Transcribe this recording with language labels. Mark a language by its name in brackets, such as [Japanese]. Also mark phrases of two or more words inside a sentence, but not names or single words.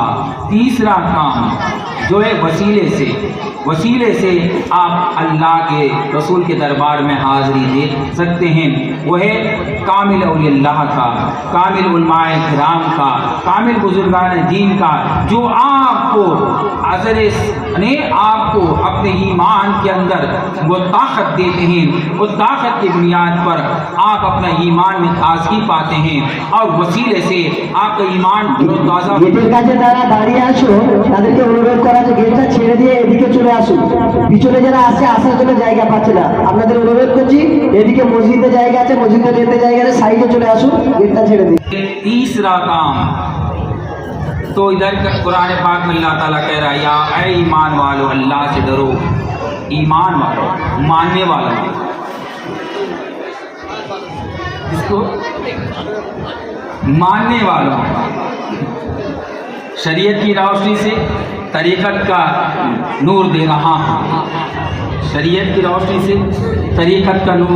[Urdu] تیسرا کام جو ہے وسیلے سے آپ اللہ کے رسول کے دربار میں حاضری دے سکتے ہیں، وہ ہے کامل اولیاء اللہ کا، کامل علماء کرام کا، کامل بزرگان دین کا، جو آپ کو اپنے ایمان کے اندر وہ طاقت دیتے ہیں، اس طاقت کی بنیاد پر آپ اپنا ایمان میں تازگی پاتے ہیں، اور وسیلے سے آپ کا ایمان تازہ۔ [Bangla] গেটের কাছে যারা দাঁড়িয়ে আছো তাদেরকে অনুরোধ করা যে গেটটা ছেড়ে দিয়ে এদিকে চলে আসুন। পিছনে যারা আসছে আসার জন্য জায়গা পাচ্ছে না, আপনাদের অনুরোধ করছি এদিকে মসজিদে জায়গা আছে, মসজিদে যেতে জায়গা আছে, সাইডে চলে আসুন, গেটটা ছেড়ে দিন। [Urdu] تیسرا کام تو ادھر قرآن پاک میں اللہ تعالیٰ کہہ رہا ہے یا اے ایمان والو اللہ سے ڈرو، ایمان والو ماننے والوں، جس کو ماننے والوں شریعت کی روشنی سے طریقت کا نور دے رہا ہوں، شریعت کی روشنی سے طریقت کا نور۔